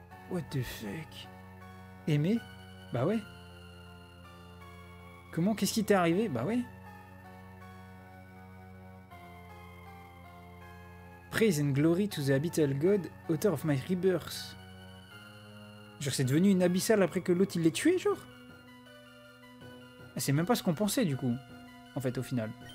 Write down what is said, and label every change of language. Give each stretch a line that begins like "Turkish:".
English: What the fuck?
French: Aimé? Bah ouais. Comment? Qu'est-ce qui t'est arrivé? Bah ouais.
English: Praise and glory to the abyssal god, author of my rebirth.
French: Genre c'est devenu une abyssale après que l'autre il l'ait tué, genre? C'est même pas ce qu'on pensait du coup, en fait au final.